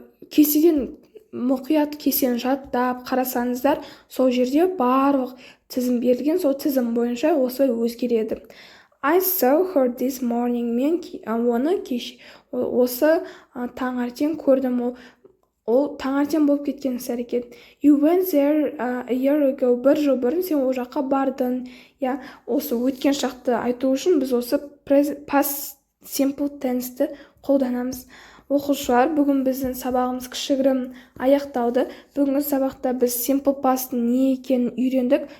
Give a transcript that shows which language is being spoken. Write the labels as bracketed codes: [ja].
[kk] Кестеден мұқият кестені жаттап қарасаңыздар, сол жерде барлық тізім берілген, сол тізім бойынша осылай өзгереді. [en] I saw her this morning. [kk] Мен оны осы таңертең көрдім. ол таңертең болып кеткен іс-әрекет. [en] You went there a year ago. [kk] Бір жыл бұрын сен ол жаққа бардың. Я, осы өткен шақты айту үшін біз осы past simple tense'ті қолданамыз. Оқушылар, бүгін біздің сабағымыз кішігірім аяқталды. Бүгінгі сабақта біз simple past'ың не екенін үйрендік.